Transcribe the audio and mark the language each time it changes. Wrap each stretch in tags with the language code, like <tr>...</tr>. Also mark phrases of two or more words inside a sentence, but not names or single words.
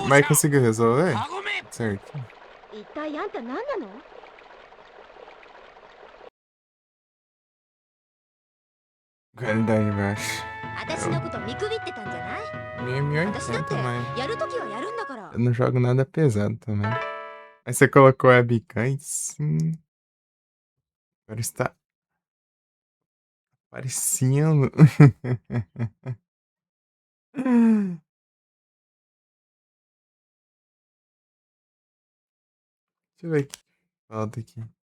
<pt>Mas conseguiu resolver? Certo.</pt> <ja>一体あんた何なの？</ja> <pt>Qualidade baixa.</pt> <ja>私のこと見くびってたんじゃない？私だって</ja> <pt>1080, mas</pt> <ja>やるときはやるんだから。</ja> <pt>eu não jogo nada pesado também. Aí você colocou a webcam aí sim. Agora está aparecendo. Deixa eu ver o que falta aqui.</pt>